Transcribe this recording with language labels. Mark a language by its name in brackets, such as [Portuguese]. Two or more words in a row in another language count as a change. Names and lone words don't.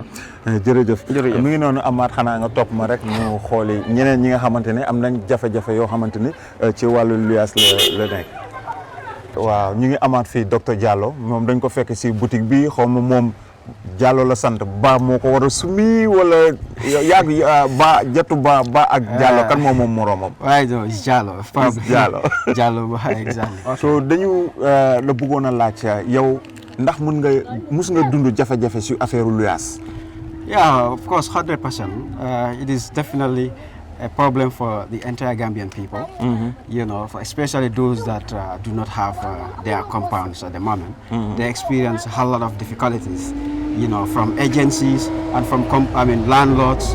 [Wolof] jërëjëf mi ngi noonu Amath xanaa nga topp ma rek ñu xooli ñeneen ñi nga xamante ne am nañ jafe-jafe yoo xamante ni ci wàllu luyaas la nekk waaw ñu ngi amaat fii docteur Diallo moom dañ ko fekk si boutique bi xaw ma moom Diallo la sant ba moo ko war a sumi wala yàgg ba jatu ba ak Diallo kan moom moroomam [English] waaye it's Diallo Diallo exactly [Wolof] so dañu la bëggoon a laaj yow ndax mus nga dund jafe-jafe si affaire luyaas. [English] Yeah, of course, 100%. It is definitely a problem for the entire Gambian people, you know, especially those that do not have their compounds at the moment. They experience a lot of difficulties, you know, from agencies and from landlords.